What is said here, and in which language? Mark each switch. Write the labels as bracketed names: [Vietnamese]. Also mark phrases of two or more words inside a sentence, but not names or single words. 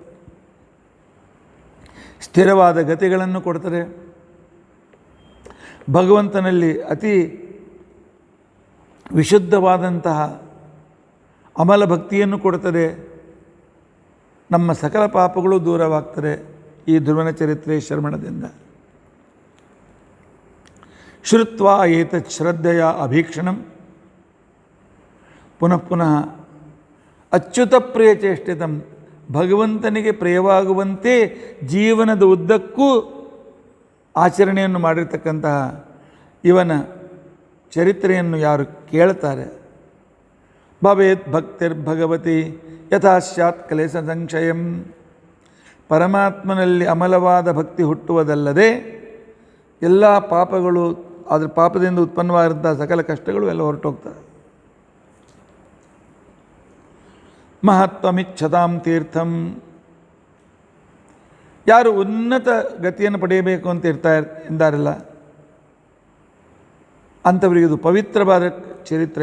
[Kannada] ಸ್ಥಿರವಾದ ಗತಿಗಳನ್ನು ಕೊಡ್ತದೆ. ಭಗವಂತನಲ್ಲಿ ಅತಿ ವಿಶುದ್ಧವಾದಂತಹ ಅಮಲ ಭಕ್ತಿಯನ್ನು ಕೊಡುತ್ತದೆ. ನಮ್ಮ ಸಕಲ ಪಾಪಗಳು ದೂರವಾಗ್ತದೆ ಈ ಧ್ರುವನ ಚರಿತ್ರೆ ಶ್ರವಣದಿಂದ. [Sanskrit] ಶ್ರುತ್ವಾ ಏತತ್ ಶ್ರದ್ಧೆಯ ಅಭೀಕ್ಷಣಂ ಪುನಃ ಅಚ್ಯುತ ಪ್ರಿಯ ಚೇಷ್ಟಿತಂ, ಭಗವಂತನಿಗೆ [Kannada] ಪ್ರಿಯವಾಗುವಂತೆ ಜೀವನದ ಉದ್ದಕ್ಕೂ ಆಚರಣೆಯನ್ನು ಮಾಡಿರ್ತಕ್ಕಂತಹ ಇವನ ಚರಿತ್ರೆಯನ್ನು ಯಾರು ಕೇಳ್ತಾರೆ, [Sanskrit] ಭವೇತ್ ಭಕ್ತಿರ್ಭಗವತಿ ಯಥಾ ಸ್ಯಾತ್ ಕ್ಲೇಶ ಸಂಶಯಂ, [Kannada] ಪರಮಾತ್ಮನಲ್ಲಿ ಅಮಲವಾದ ಭಕ್ತಿ ಹುಟ್ಟುವುದಲ್ಲದೆ ಎಲ್ಲ ಪಾಪಗಳು, ಅದರ ಪಾಪದಿಂದ ಉತ್ಪನ್ನವಾಗಿರುವಂಥ ಸಕಲ ಕಷ್ಟಗಳು ಎಲ್ಲ ಹೊರಟೋಗ್ತವೆ. [Sanskrit] ಮಹತ್ವಮಿಚ್ಛತಾಂ ತೀರ್ಥಂ, [Kannada] ಯಾರು ಉನ್ನತ ಗತಿಯನ್ನು ಪಡೆಯಬೇಕು ಅಂತ ಇದ್ದಾರಲ್ಲ ಅಂಥವರಿಗೆ ಇದು ಪವಿತ್ರವಾದ ಚರಿತ್ರೆ.